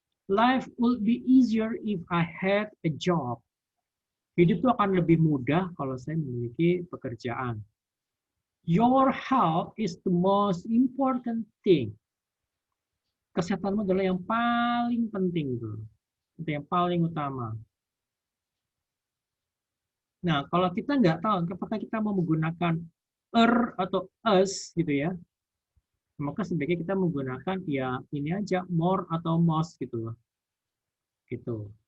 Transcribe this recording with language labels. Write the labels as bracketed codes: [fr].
[en] Life would be easier if I had a job. [id] Hidup itu akan lebih mudah kalau saya memiliki pekerjaan. [en] Your health is the most important thing. [id] Kesehatanmu adalah yang paling penting tuh. Itu yang paling utama. Nah, kalau kita nggak tahu apakah kita mau menggunakan atau us gitu ya, maka sebaiknya kita menggunakan ya ini aja more atau most gitu loh. Gitu.